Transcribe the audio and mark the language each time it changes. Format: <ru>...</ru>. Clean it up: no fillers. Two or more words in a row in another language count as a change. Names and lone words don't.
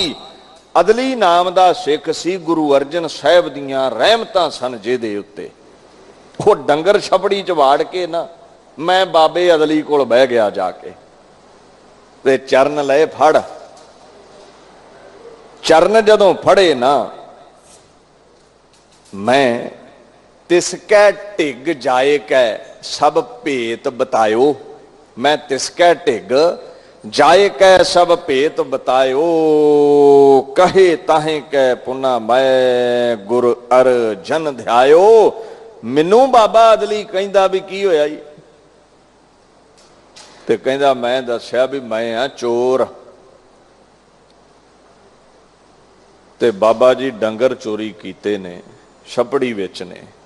<pa>ਅਦਲੀ ਨਾਮ ਦਾ ਸਿੱਖ ਸੀ, ਗੁਰੂ ਅਰਜਨ ਸਾਹਬ ਦੀਆਂ ਰਹਿਮਤਾਂ ਸਨ ਜਿਹਦੇ ਉੱਤੇ। ਵੋ ਡੰਗਰ ਛਪੜੀ ਚ ਵਾੜ ਕੇ ਨਾ ਮੈਂ ਬਾਬੇ ਅਦਲੀ ਕੋਲ ਬਹਿ ਗਿਆ ਜਾਕੇ, ਤੇ ਚਰਣ ਲਏ ਫੜ। ਚਰਣ ਜਦੋਂ ਫੜੇ ਨਾ ਮੈਂ ਤਿਸਕੈ ਢਿਗ ਜਾਏ ਕੈ ਸਭ ਭੇਤ ਬਤਾਯੋ। ਮੈਂ ਤਿਸਕੈ ਢਿਗ ਜਾਏ ਕੈ ਸਭ ਭੇਤ ਬਤਾਯੋ। ਕਹੇ ਤਾਹੇ ਕੈ ਪੁਨਾ ਮੈਂ ਗੁਰ ਅਰਜਨ ਧਿਆਯੋ। ਮੈਨੂੰ ਬਾਬਾ ਅਦਲੀ ਕਹਿੰਦਾ ਭੀ ਕੀ ਹੋਇਆ ਜੀ, ਤੇ ਕਹਿੰਦਾ ਮੈਂ ਦੱਸਿਆ ਭੀ ਮੈਂ ਹਾਂ ਚੋਰ। ਤੇ ਬਾਬਾ ਜੀ ਡੰਗਰ ਚੋਰੀ ਕੀਤੇ ਨੇ, ਛਪੜੀ ਵਿਚ ਨੇ।</pa>